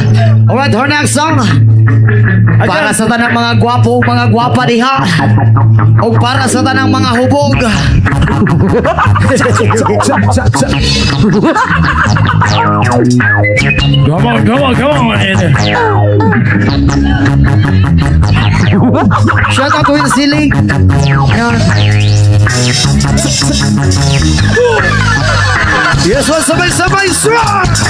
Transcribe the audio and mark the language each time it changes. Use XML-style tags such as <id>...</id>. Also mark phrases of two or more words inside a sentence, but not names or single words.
<en>Alright, our next song.</en> <ceb>Para sa tanang mga gwapo, mga gwapa diha. O para sa tanang mga hubog.</ceb> <en>Come on, come on, come on. Shout out to</en> <tl>yung siling. Ayan.</tl> <en>Yes, well,</en> <tl>sabay-sabay, swag!</tl>